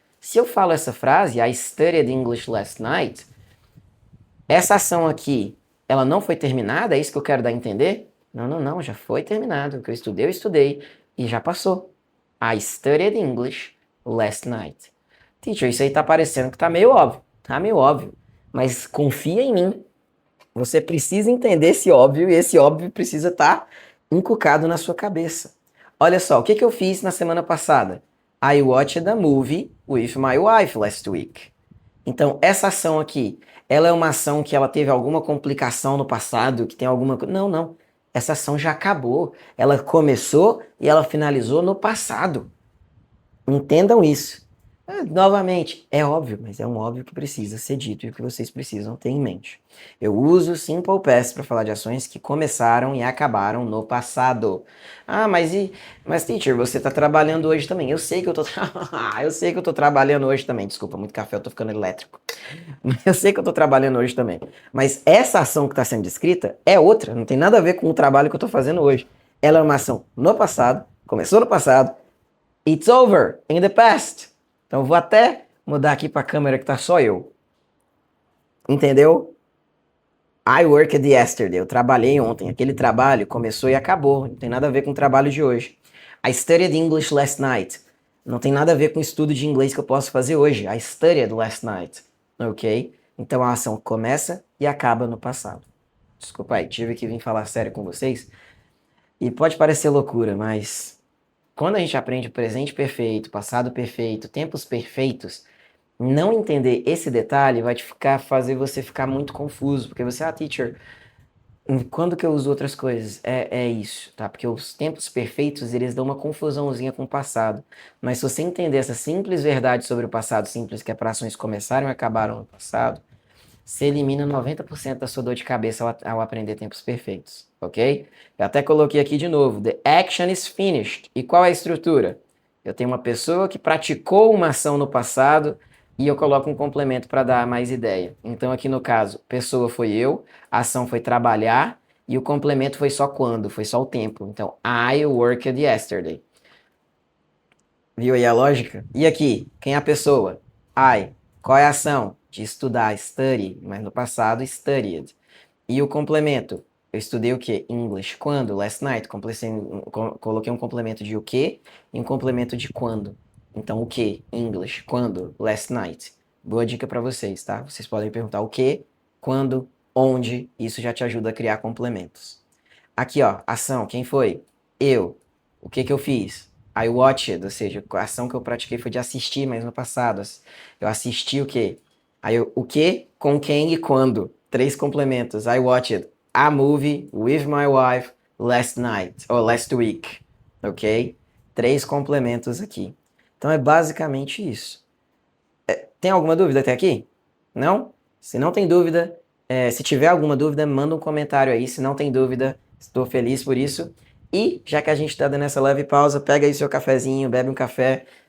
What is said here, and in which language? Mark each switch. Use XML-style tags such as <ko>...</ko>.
<pt>Se eu falo essa frase,</pt> <en>I studied English last night,</en> <pt>essa ação aqui, ela não foi terminada? É isso que eu quero dar a entender? Não, não, não, já foi terminado. O que eu estudei e já passou.</pt> <en>I studied English last night.</en> <pt>Teacher, isso aí tá parecendo que tá meio óbvio. Tá meio óbvio. Mas confia em mim. Você precisa entender esse óbvio e esse óbvio precisa estar encucado na sua cabeça. Olha só, o que eu fiz na semana passada?</pt> <en>I watched a movie with my wife last week.</en> <pt>Então, essa ação aqui, ela é uma ação que ela teve alguma complicação no passado, que tem alguma... Não, não. Essa ação já acabou. Ela começou e ela finalizou no passado. Entendam isso. Novamente, é óbvio, mas é um óbvio que precisa ser dito e o que vocês precisam ter em mente. Eu uso Simple Past para falar de ações que começaram e acabaram no passado. Ah, mas teacher, você está trabalhando hoje também. Eu sei que eu tô eu sei que eu tô trabalhando hoje também. Desculpa, muito café, eu tô ficando elétrico. Eu sei que eu tô trabalhando hoje também. Mas essa ação que está sendo descrita é outra, não tem nada a ver com o trabalho que eu tô fazendo hoje. Ela é uma ação no passado, começou no passado.</pt> <en>It's over in the past.</en> <pt>Então vou até mudar aqui para a câmera que tá só eu. Entendeu?</pt> <en>I worked yesterday.</en> <pt>Eu trabalhei ontem. Aquele trabalho começou e acabou. Não tem nada a ver com o trabalho de hoje.</pt> <en>I studied English last night.</en> <pt>Não tem nada a ver com o estudo de inglês que eu posso fazer hoje.</pt> <en>I studied last night.</en> <pt>Ok? Então a ação começa e acaba no passado. Desculpa aí, tive que vir falar sério com vocês. E pode parecer loucura, mas quando a gente aprende o presente perfeito, passado perfeito, tempos perfeitos, não entender esse detalhe vai fazer você ficar muito confuso, porque você, teacher, quando que eu uso outras coisas? É isso, tá? Porque os tempos perfeitos, eles dão uma confusãozinha com o passado. Mas se você entender essa simples verdade sobre o passado simples, que é para ações começaram e acabaram no passado, você elimina 90% da sua dor de cabeça ao aprender tempos perfeitos, ok? Eu até coloquei aqui de novo,</pt> <en>the action is finished.</en> <pt>E qual é a estrutura? Eu tenho uma pessoa que praticou uma ação no passado e eu coloco um complemento para dar mais ideia. Então aqui no caso, pessoa foi eu, a ação foi trabalhar e o complemento foi só quando, foi só o tempo. Então,</pt> <en>I worked yesterday.</en> <pt>Viu aí a lógica? E aqui, quem é a pessoa? I. Qual é a ação? De estudar, study, mas no passado, studied. E o complemento? Eu estudei o quê? English. Quando? Last night. Coloquei um complemento de o quê e um complemento de quando. Então, o quê? English. Quando? Last night. Boa dica para vocês, tá? Vocês podem perguntar o quê, quando, onde. Isso já te ajuda a criar complementos. Aqui, ó, ação. Quem foi? Eu. O que que eu fiz?</pt> <en>I watched,</en> <pt>ou seja, a ação que eu pratiquei foi de assistir, mas no passado. Eu assisti o quê? Aí o que, com quem e quando. Três complementos.</pt> <en>I watched a movie with my wife last night, ou last week, ok?</en> <pt>Três complementos aqui. Então é basicamente isso. Tem alguma dúvida até aqui? Não? Se não tem dúvida, se tiver alguma dúvida, manda um comentário aí. Se não tem dúvida, estou feliz por isso. E já que a gente está dando essa leve pausa, pega aí seu cafezinho, bebe um café.</pt>